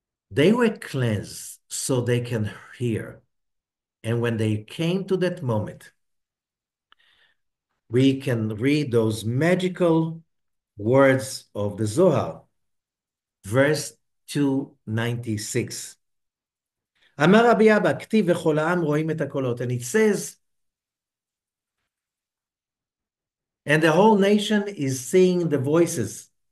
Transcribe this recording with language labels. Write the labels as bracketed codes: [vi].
[en] They were cleansed so they can hear. And when they came to that moment, we can read those magical words of the Zohar, verse 296. [he] אמר רבי אבא, כתיב וכל העם רואים את הקולות. [en] And it says, and the whole nation is seeing the voices.